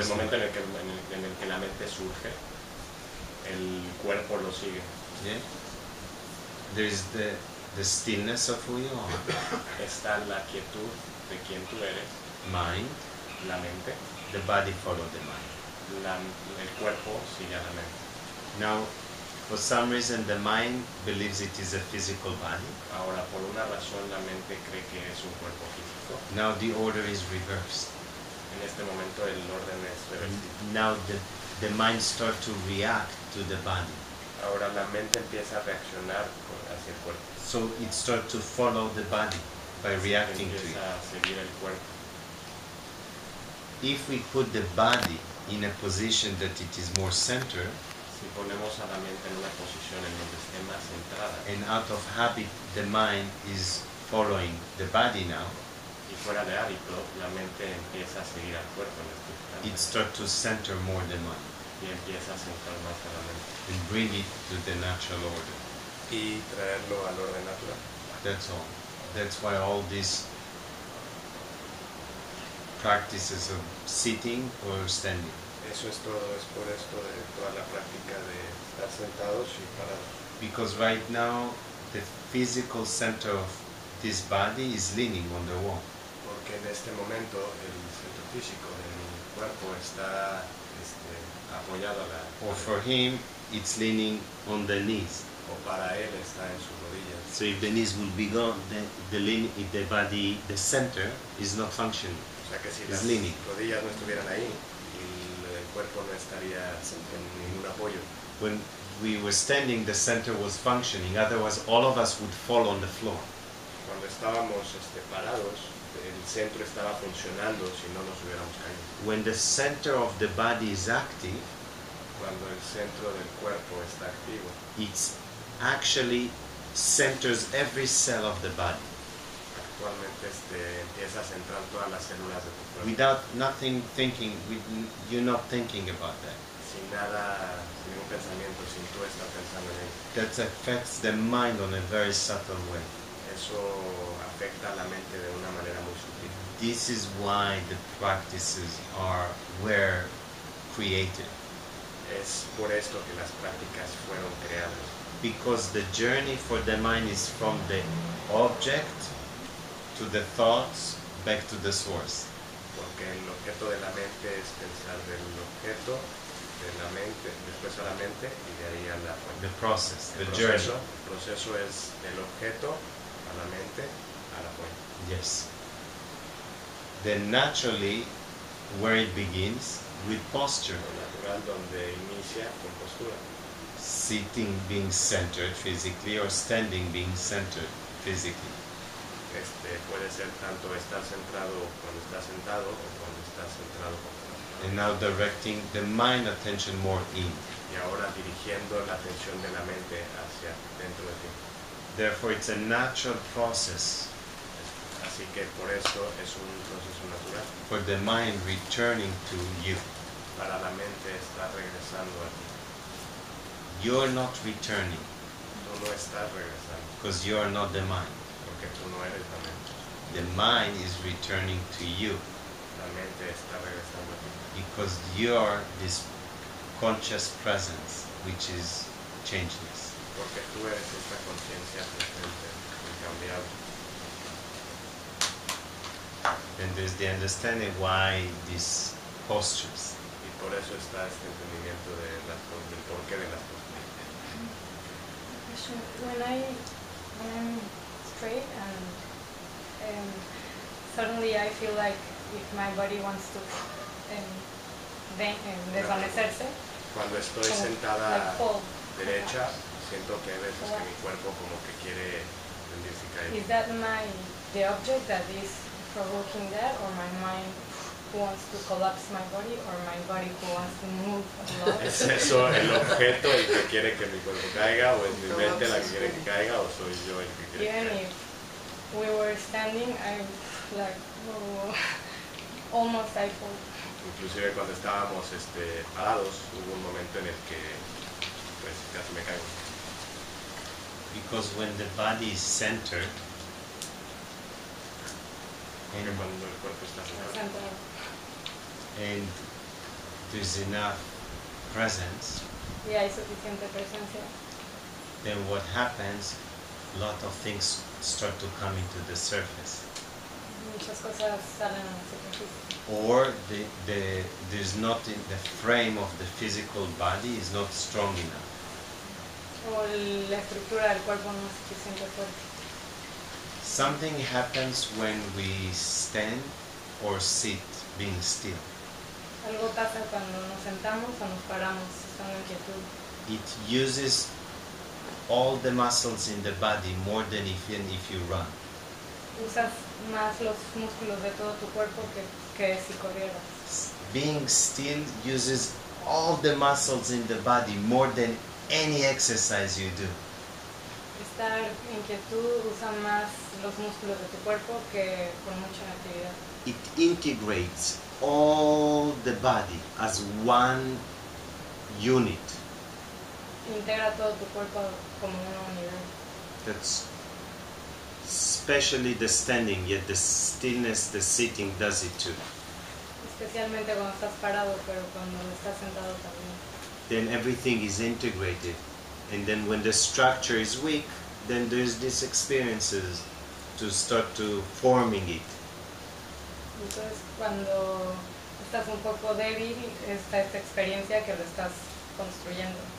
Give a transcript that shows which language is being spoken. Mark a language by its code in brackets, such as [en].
[es] el momento en el que la mente surge, el cuerpo lo sigue. [en] Yeah? There is the stillness of who you are, [es] Está la quietud de quien tú eres, [en] mind, [es] la mente, [en] the body follows the mind. [es] el cuerpo sigue a la mente. [en] Now, for some reason, the mind believes it is a physical body. [es] Ahora, por una razón, la mente cree que es un cuerpo físico. [en] Now the order is reversed. [es] En este momento el orden es reversible. [en] Now the mind starts to react to the body. [es] Ahora la mente empieza a reaccionar hacia el cuerpo. [en] So it starts to follow the body by reacting to [es] Empieza a seguir el cuerpo. [en] If we put the body in a position that it is more centered, [es] Si ponemos a la mente en una posición en donde esté más centrada [en] and out of habit the mind is following the body now, [es] y fuera de hábito, la mente empieza a seguir al cuerpo en este [en] it [es] instante [en] starts to center more the mind [es] y empieza a centrar más a la mente [en] and bring it to the natural order. [es] y traerlo al orden natural. [en] That's all. That's why all these practices of sitting or standing. [es] Eso es todo, es por esto de toda la práctica de estar sentados y parados. [en] Because right now the physical center of this body is leaning on the wall. [es] Porque en este momento el centro físico de mi cuerpo está apoyado a la [en] Or for him, it's leaning on the knees. [es] o para él está en sus rodillas. [en] So if the knees will be gone, if the body, the center is not functioning. [es] O sea que si Es las [en] leaning. [es] rodillas no estuvieran ahí, el cuerpo no estaría en ningún apoyo. [en] When we were standing, the center was functioning. Otherwise, all of us would fall on the floor. [es] Cuando estábamos parados, el centro estaba funcionando si no nos hubiéramos caído. [en] When the center of the body is active, [es] Cuando el centro del cuerpo está activo, [en] it's actually centers every cell of the body. [es] actualmente empieza a centrar todas las células de tu cuerpo. [en] Without nothing thinking, you're not thinking about that. [es] Sin nada, sin ningún pensamiento, sin tú estar pensando en ello. [en] That affects the mind on a very subtle way. [es] Eso afecta a la mente de una manera muy sutil. [en] This is why the practices were created. [es] Es por esto que las prácticas fueron creadas. [en] Because the journey for the mind is from the object to the thoughts back to the source. [es] Porque el objeto de la mente es pensar del objeto de la mente, después a la mente y de ahí a la fuente. [en] The process, the [es] El [en] journey. [es] proceso es del objeto a la mente a la fuente. [en] Yes. Then naturally, where it begins with posture, [es] Lo natural donde inicia con postura. [en] sitting being centered physically or standing being centered physically. [es] Puede ser tanto estar centrado cuando estás sentado o cuando estás centrado cuando estás parado. [en] And now directing the mind attention more in. [es] Y ahora dirigiendo la atención de la mente hacia dentro de ti. [en] Therefore, it's a natural process [es] Así que por eso es un proceso natural. [en] for the mind returning to you. [es] Para la mente está regresando a ti. [en] You're not returning [es] Tú no estás regresando [en] because you are not the mind. [es] porque tú no eres la mente. [en] The mind is returning to you [es] La mente está regresando a ti [en] because you are this conscious presence which is changeless. [es] porque tú eres esta conciencia presente, incambiable. [en] And there's the understanding why these postures. [es] Y por eso está este entendimiento del porqué de las cosas. [en] When I'm straight and suddenly I feel like if my body wants to desvanecerse, [es] Cuando estoy Como sentada [en] like fall. [es] derecha, siento que hay veces que mi cuerpo como que quiere rendirse y caer. [en] Is that the object that is provoking that, or my mind who wants to collapse my body, or my body who wants to move a lot? [es] ¿Es eso el objeto el que quiere que mi cuerpo caiga, o es mi mente la que quiere que caiga, o soy yo el que quiere que [en] Even [es] caiga? [en] if we were standing, I like almost I fall. [es] Inclusive cuando estábamos parados, hubo un momento en el que pues casi me caigo. [en] Because when the body is centered, [es] Porque cuando el cuerpo está centrado Sentado. [en] and there's enough presence, [es] Y hay suficiente presencia. [en] then what happens, a lot of things start to come into the surface. [es] Muchas cosas salen a la superficie. [en] Or there's not in the frame of the physical body is not strong enough. [es] O la estructura del cuerpo no es suficiente fuerte. [en] Something happens when we stand or sit being still. [es] Algo pasa cuando nos sentamos o nos paramos, estando en quietud. [en] It uses all the muscles in the body more than even if you run. [es] Usas más los músculos de todo tu cuerpo que si corrieras. [en] Being still uses all the muscles in the body more than any exercise you do. [es] Estar en quietud usa más los músculos de tu cuerpo que con mucha actividad. [en] It integrates all the body as one unit. [es] Integra todo tu cuerpo como una unidad. [en] That's especially the standing, yet the stillness, the sitting does it too. [es] Especialmente cuando estás parado, pero cuando estás sentado también. [en] Then everything is integrated. And then when the structure is weak, then there's these experiences to start to forming it. [es] Entonces, cuando estás un poco débil, está esta experiencia que lo estás construyendo.